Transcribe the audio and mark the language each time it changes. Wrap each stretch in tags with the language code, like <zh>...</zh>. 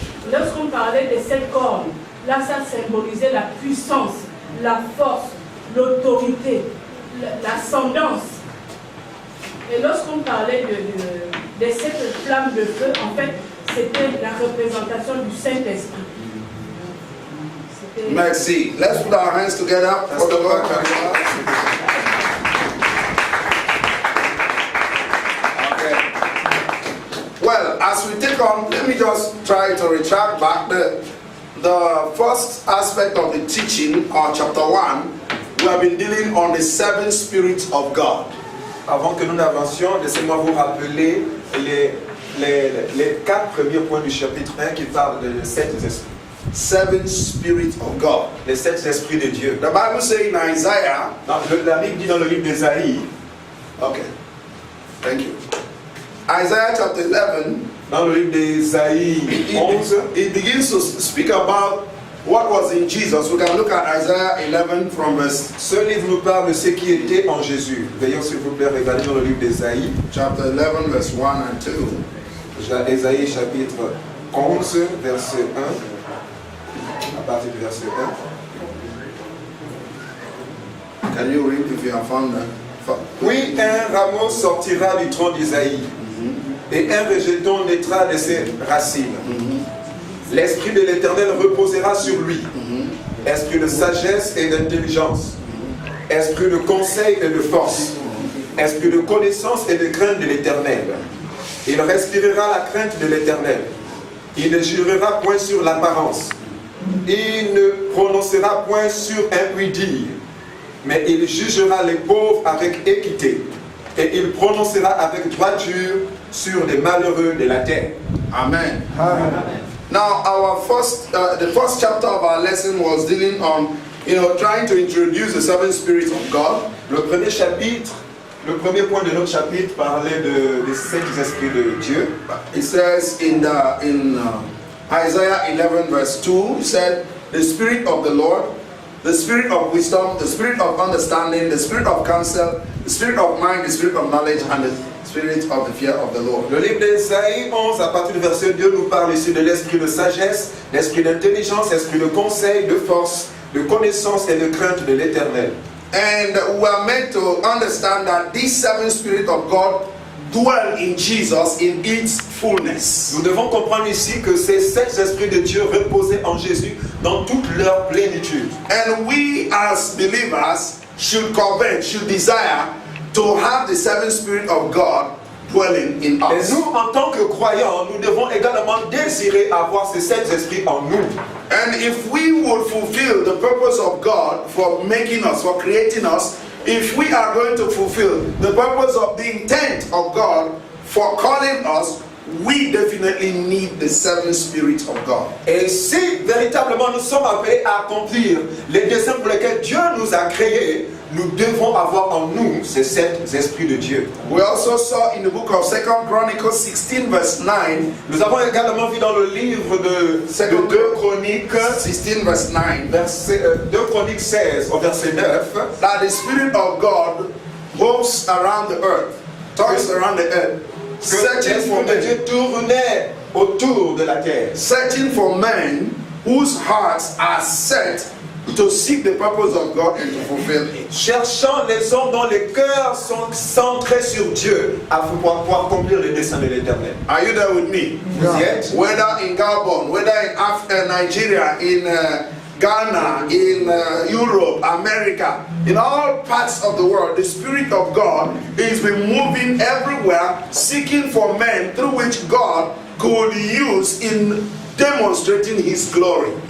<fr>Lorsqu'on parlait des 7 cornes, là ça symbolisait la puissance, la force, l'autorité, l'ascendance. Et lorsqu'on parlait des 7 flammes de feu, en fait, c'était la représentation du Saint-Esprit. Merci.</fr> <en>Let's put our hands together for the Lord. Okay. Well, as we take on, let me just try to retract back the first aspect of the teaching, or chapter 1. We have been dealing on the 7 spirits of God.</en> <fr>Avant que nous n'avancions, laissez-moi vous rappeler les 4 premiers points du chapitre 1 qui parlent des 7 esprits.</fr> <en>7 spirits of God.</en> <fr>Les 7 esprits de Dieu.</fr> <en>The Bible says in Isaiah.</en> <fr>La Bible dit dans le livre d'Ésaïe.</fr> <en>Okay. Thank you. Isaiah chapter 11.</en> <fr>Dans le livre d'Ésaïe 11.</fr> <en>It begins to speak about what was in Jesus. We can look at Isaiah 11 from verse.</en> <fr>Ce livre nous parle de ce qui était en Jésus. Veuillez s'il vous plaît regarder dans le livre d'Ésaïe.</fr> <en>Chapter 11 verse 1 and 2.</en> <fr>Ésaïe chapitre 11 verset 1. À partir du verset 1.</fr> <en>Can you read if you have found that?</en> <fr>Oui, un rameau sortira du tronc d'Isaïe, et un rejeton naîtra de ses racines. L'esprit de l'Éternel reposera sur lui, esprit de sagesse et d'intelligence, esprit de conseil et de force, esprit de connaissance et de crainte de l'Éternel. Il respirera la crainte de l'Éternel. Il ne jurera point sur l'apparence. Il ne prononcera point sur un oui-dire. Mais il jugera les pauvres avec équité. Et il prononcera avec droiture sur les malheureux de la terre. Amen.</fr> <en>Now, the first chapter of our lesson was dealing on, trying to introduce the seven spirits of God.</en> <fr>Le premier chapitre, le premier point de notre chapitre parlait des sept esprits de Dieu.</fr> <en>It says in Isaiah 11 verse 2, it said, the Spirit of the Lord, the Spirit of wisdom, the Spirit of understanding, the Spirit of counsel, the Spirit of mind, the Spirit of knowledge, and the Spirit of the fear of the Lord.</en> <fr>Le livre d'Ésaïe 11, à partir du verset 2, nous parle ici de l'esprit de sagesse, l'esprit d'intelligence, l'esprit de conseil, de force, de connaissance et de crainte de l'Éternel.</fr> <en>And we are meant to understand that these seven spirits of God dwell in Jesus in its fullness.</en> <fr>Nous devons comprendre ici que ces sept esprits de Dieu reposaient en Jésus dans toute leur plénitude.</fr> <en>And we as believers should covet, should desire to have the seven spirits of God dwelling in</en> <fr>Et</fr> <en>us.</en> <fr>nous, en tant que croyants, nous devons également désirer avoir ces sept esprits en nous.</fr> <en>And if we would fulfill the purpose of God for making us, for creating us, if we are going to fulfill the purpose of the intent of God for calling us, we definitely need the seven spirits of God.</en> <fr>Et si véritablement nous sommes appelés à accomplir les desseins pour lesquels Dieu nous a créés, nous devons avoir en nous ces sept esprits de Dieu.</fr> <en>We also saw in the book of 2 Chronicles 16 verse 9,</en> <fr>Nous avons également vu dans le livre de 2 Chroniques,</fr> <en>16 verse 9,</en> <fr>2 Chroniques 16 au verset 9,</fr> <en>that the Spirit of God moves around the earth, talks around the earth,</en> <fr>que l'esprit de Dieu tournait autour de la terre,</fr> <en>searching for men whose hearts are set to seek the purpose of God and to fulfill it.</en> <fr>cherchant les hommes dont les cœurs sont centrés sur Dieu afin de pouvoir accomplir les desseins de l'Éternel.</fr> <en>Are you there with me?</en> <fr>Vous y êtes?</fr> <en>Whether in Gabon, whether in Nigeria, in Ghana, in Europe, America, in all parts of the world, the Spirit of God is been moving everywhere, seeking for men through which God could use in demonstrating His glory.</en>